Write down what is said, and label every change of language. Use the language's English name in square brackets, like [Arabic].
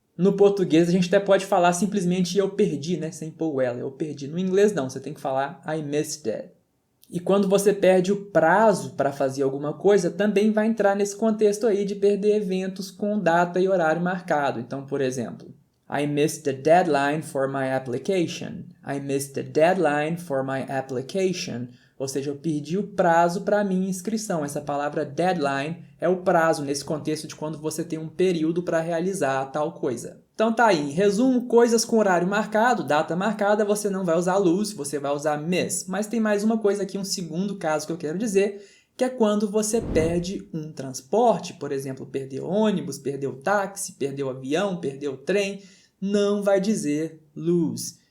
[Portuguese] No português, a gente até pode falar simplesmente eu perdi, né? Sem pôr o ela. Eu perdi. No inglês, não. Você tem que falar [English] I missed it. [Portuguese] E quando você perde o prazo para fazer alguma coisa, também vai entrar nesse contexto aí de perder eventos com data e horário marcado. Então, por exemplo, [English] I missed the deadline for my application. I missed the deadline for my application. [Portuguese] Ou seja, eu perdi o prazo para a minha inscrição. Essa palavra deadline é o prazo nesse contexto de quando você tem um período para realizar tal coisa. Então tá aí, em resumo, coisas com horário marcado, data marcada, você não vai usar lose, você vai usar miss. Mas tem mais uma coisa aqui, um segundo caso que eu quero dizer, que é quando você perde um transporte, por exemplo, perdeu ônibus, perdeu táxi, perdeu avião, perdeu trem, não vai dizer lose.